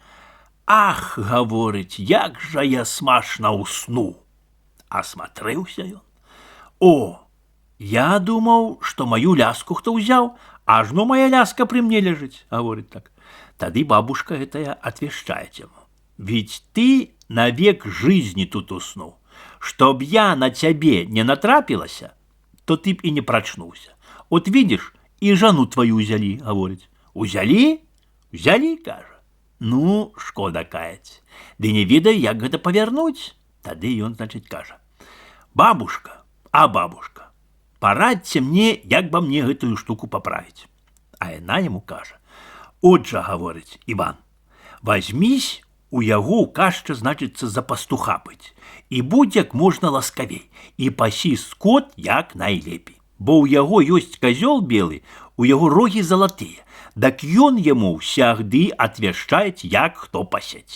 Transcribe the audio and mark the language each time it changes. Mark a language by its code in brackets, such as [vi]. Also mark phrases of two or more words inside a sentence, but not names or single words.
[be] Ах, гаворыць, як жа я смачна усну. Асматрэўся ён. О, я думаў, што маю ляску хто ўзяў, ажно моя ляска пры мне ляжыць, гаворыць так. Тады бабушка гэтая отвешчает ему. [ru] Ведь ты навек жизни тут уснул. Чтоб я на тебе не натрапилася, то ты б и не прочнулся. Вот видишь, и жену твою взяли, говорит. [be] Узяли? Взяли, кажа. Ну, шкода каяць. Ды не ведаю, як гэта павярнуць. Тады ён, значыць, кажа. Бабушка, бабушка, порадьте мне, як бы мне гэтую штуку поправить. А яна ему кажа. Отже, говорить, Иван, возьмись у яго ў кашча, значыцца, за пастуха быць, і будь як можна ласкавей, і пасі скот як найлепей. Бо ў яго ёсць казёл белы, у яго рогі залатыя. Дак ён яму ўсягды атвяшчаюць, як хто пасець.